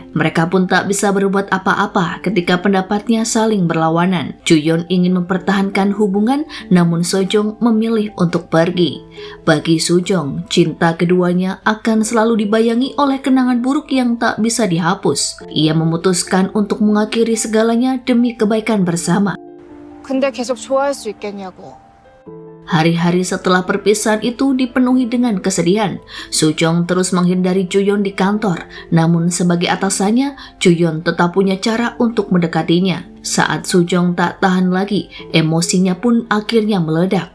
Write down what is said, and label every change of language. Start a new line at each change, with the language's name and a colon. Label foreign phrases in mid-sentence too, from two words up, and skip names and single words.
Indonesian: Mereka pun tak bisa berbuat apa-apa ketika pendapatnya saling berlawanan. Juyeon ingin mempertahankan hubungan, namun Sojong memilih untuk pergi. Bagi Sojong, cinta keduanya akan selalu dibayangi oleh kenangan buruk yang tak bisa dihapus. Ia memutuskan untuk mengakhiri segalanya demi kebaikan bersama.
Korean: 근데 계속 좋아할 수 있겠냐고.
Indonesian: Hari-hari setelah perpisahan itu dipenuhi dengan kesedihan. Sojong terus menghindari Juyeon di kantor, namun sebagai atasannya, Juyeon tetap punya cara untuk mendekatinya. Saat Sojong tak tahan lagi, emosinya pun akhirnya meledak.